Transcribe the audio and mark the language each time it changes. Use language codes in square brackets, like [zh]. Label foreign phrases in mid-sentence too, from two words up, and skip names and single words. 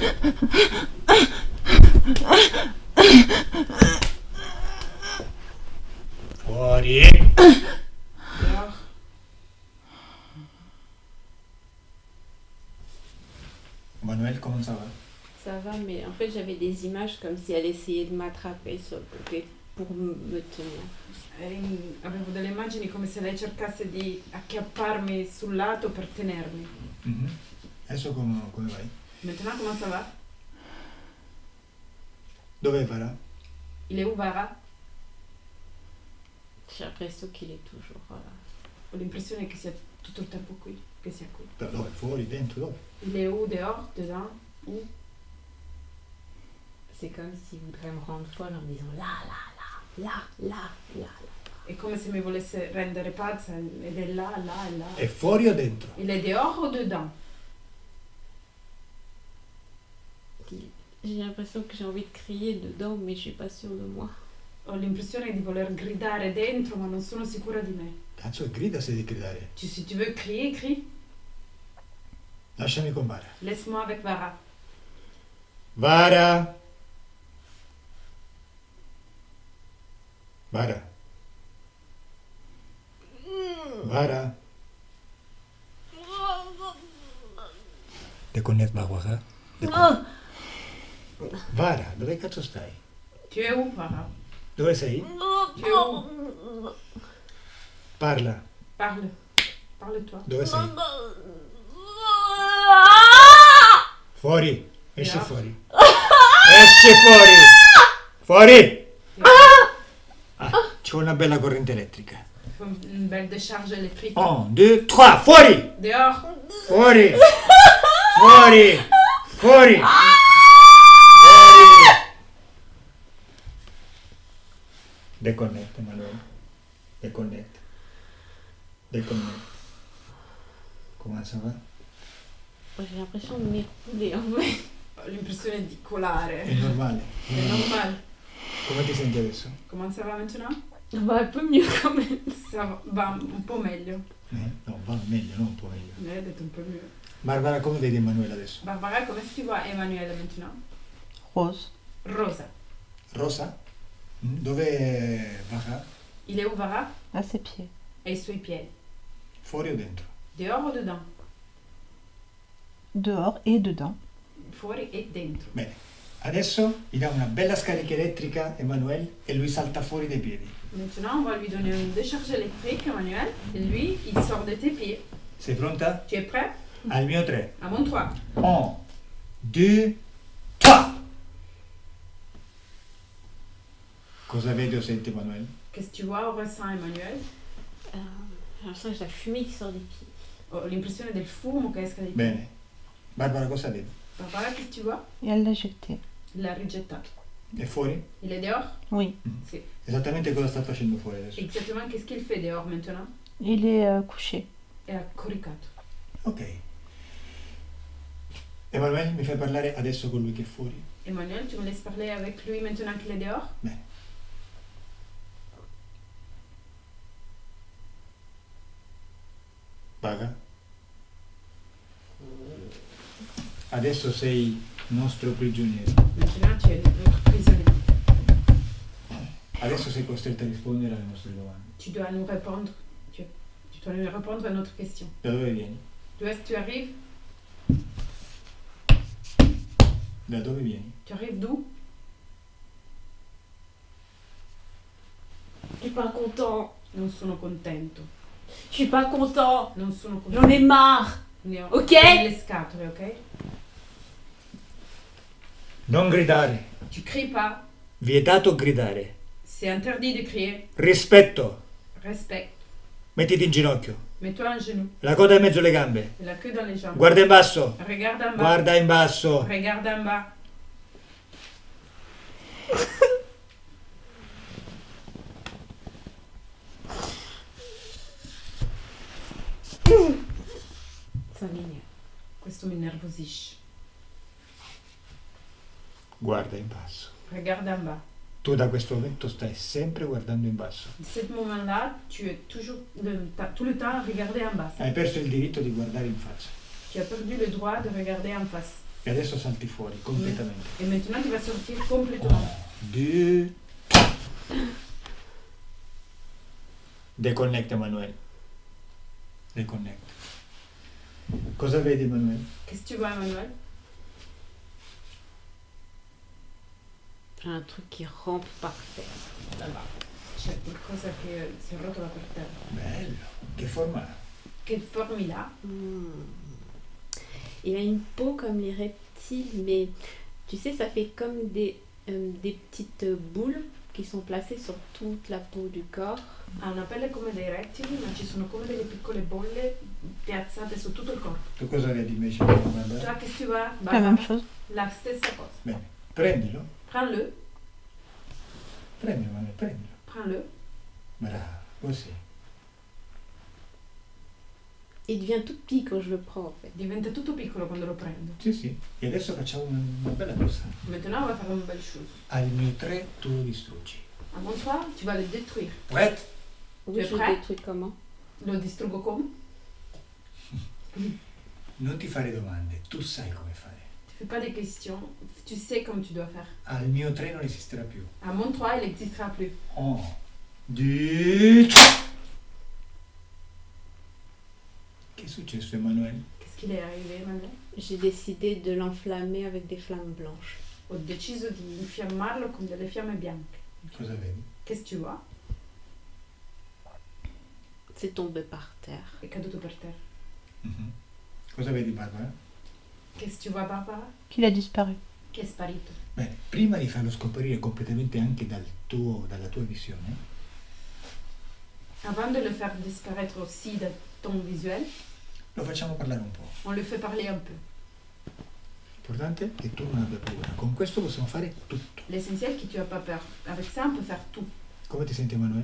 [it] Fuori. [fr] Dehors. Manuel, comment ça va? Ça va, mais en fait, j'avais des images comme si elle essayait de m'attraper sur le côté pour me tenir. [it] Avevo delle immagini come se lei cercasse di acchiapparmi sul lato per tenermi. Mhm. Adesso come vai? [fr] Maintenant, comment ça va? [it] Dove Vara? [fr] Il est où, Vara? J'ai l'impression qu'il est toujours... [it] Ho l'impressione che sia tutto il tempo qui, che sia qui. Dove? Fuori, dentro, dove? [fr] Il est où, dehors, dedans, où? C'est comme s'il voudrait me rendre folle en me disant là, là, là, là, là, là, là. [it] È come se mi volesse rendere pazza ed è là, là, là. È fuori o dentro? [fr] Il est dehors ou dedans? J'ai l'impression que j'ai envie de crier dedans, mais je suis pas sûre de moi. [it] Ho l'impressione di voler gridare dentro, ma non sono sicura di me. Cazzo, grida se devi gridare. [fr] Si tu veux crier, crie. [it] Lasciami con Vara. [fr] Laisse-moi avec Vara. Vara! Vara. Vara. Deconnect Barbara. [it] Vara, dove cazzo stai? [fr] Tu es où, Vara? [it] Dove sei? [fr] Tu es où? [it] Parla. [fr] Parle. Parle-toi. [it] Dove sei? Fuori. Esci No. fuori. Esci fuori. Fuori. Ah, c'è una bella corrente elettrica. [fr] Une belle décharge électrique. [it] 1, 2, 3, fuori! [fr] Dehors. [it] Fuori! Fuori! Fuori! Fuori! [fr] Déconnecte, Manuel. Déconnecte. Déconnecte. Comment ça va? J'ai l'impression de m'écrouler en fait. [it] Ho l'impressione di colare. È normale. È normale. Come ti senti adesso? [fr] Comment ça va maintenant? Bah, un peu mieux quand même. Ça va [it] un po' meglio. No, va meglio, non un po' meglio. Mi hai detto un po' mieux. Barbara, come vedi Emanuele adesso? [fr] Barbara, comment est-ce que tu vois Emmanuel maintenant? Rose. [it] Rosa. Rosa? Dove Vara? [fr] Il est où, Vara? À ses pieds. [it] Ai suoi piedi. Fuori o dentro? [fr] Dehors o dedans? Dehors et dedans. [it] Fuori e dentro. Bene. Adesso gli dà una bella scarica elettrica Emanuele e lui salta fuori dai piedi. [fr] Maintenant, on va lui donner une décharge électrique, Emmanuel. Et lui, il sort de tes pieds. [it] Sei pronta? [fr] Tu es prêt? [it] Al mio 3. [fr] À mon 3. [it] 1, 2, 3! Cosa vedi o senti Emanuele? [fr] Qu'est-ce que tu vois ou ressens, Emmanuel? J'ai l'impression que j'ai la fumée qui sort des pieds. [it] Ho l'impressione del fumo che esca dai piedi. Bene. Barbara cosa vedi? [fr] Barbara, qu'est-ce que tu vois? Et elle l'a jeté. [it] L'ha rigettato. È fuori? [fr] Il est dehors? Oui. [it] Sì. Esattamente cosa sta facendo fuori adesso? [fr] Exactement, qu'est-ce qu'il fait dehors maintenant? Il est couché. [it] È accoricato. Ok. Emanuele, mi fai parlare adesso con lui che è fuori? [fr] Emmanuel, tu me laisses parler avec lui maintenant qu'il est dehors? [it] Bene. Vaga? Adesso sei nostro prigioniero. [fr] Maintenant tu es notre prisonnier. [it] Adesso sei costretto a rispondere alle nostre domande. [fr] Tu dois nous répondre. Tu dois nous répondre à notre question. [it] Da dove vieni? [fr] D'où est-ce que tu arrives? [it] Da dove vieni? [fr] Tu arrives d'où? Je suis pas content. [it] Non sono contento. [fr] Je suis pas content. [it] Non sono contento. [fr] J'en ai marre. [it] Ne ho Ok? le scatole, ok? Non gridare. [fr] Tu cries pas. [it] Vietato gridare. [fr] C'est interdit de crier. [it] Rispetto. [fr] Respect. [it] Mettiti in ginocchio. [fr] Mets-toi en genou. [it] La coda in mezzo alle gambe. [fr] La queue dans les jambes. [it] Guarda in basso. [fr] Regarde en bas. [it] Guarda in basso. [fr] Regarde en bas. Ça m'énerve. [it] Questo mi innervosisce. Guarda in basso. [fr] Regarde en bas. [it] Tu da questo momento stai sempre guardando in basso. [fr] De ce moment-là, tu es toujours tout le temps à regarder en bas. [it] Hai perso il diritto di guardare in faccia. [fr] Tu as perdu le droit de regarder en face. [it] E adesso salti fuori completamente. [fr] Et maintenant, tu vas sortir complètement. [it] Due. Deconnect, Emanuele. Deconnect. Cosa vedi, Emanuele? [fr] Qu'est-ce que tu vois, Emmanuel? J'ai un truc qui rampe par terre. Là-bas. [it] C'è qualcosa che si arrotola per terra. Bello. Che forma ha? [fr] Che forme il a? Il a une peau comme les reptiles, mais tu sais, ça fait comme des petites boules qui sont placées sur toute la peau du corps. [it] Ha una pelle come dei rettili, ma ci sono come delle piccole bolle piazzate su tutto il corpo. Tu cosa vedi invece? Guarda. [fr] Toi, qu'est-ce que tu vois? La même chose. [it] La stessa cosa. Bene. Prendilo. [fr] Prends-le. [it] Prendilo, Emanuele, prendilo. [fr] Prends-le. [it] Bravo. Così. [fr] Il devient tout petit quand je le prends, en fait. [it] Diventa tutto piccolo quando lo prendo. Sì, sì. E adesso facciamo una bella cosa. [fr] Maintenant, on va faire une belle chose. [it] Al mio 3 tu lo distruggi. [fr] À mon soir, tu vas le détruire. Prête? Oui, Tu es je prêt? détruis comment? [it] Lo distruggo come? Non ti fare domande, tu sai come fare. [fr] Tu fais pas des questions, tu sais comme tu dois faire. [it] Al mio 3 non esisterà più. [fr] À mon 3, il n'existera plus. [it] 1, 2, 3. Che è successo, Emanuele? [fr] Qu'est-ce qu'il est arrivé, Emmanuel? J'ai décidé de l'enflammer avec des flammes blanches. [it] Ho deciso di infiammarlo con delle fiamme bianche. Cosa vedi? [fr] Qu'est-ce que tu vois? C'est tombé par terre. [it] È caduto per terra. Mhm. Cosa vedi, Barbara? [fr] Qu'est-ce que tu vois, Barbara? Qu'il a disparu. [it] Che è sparito. Bene, prima di farlo scomparire completamente anche dalla tua visione, [fr] Avant de le faire disparaître aussi de ton visuel, [it] lo facciamo parlare un po'. [fr] on le fait parler un peu. [it] L'importante è che tu non abbia paura. Con questo possiamo fare tutto. [fr] L'essentiel, c'est que tu n'as pas peur. Avec ça, on peut faire tout. [it] Come ti senti, Emanuele?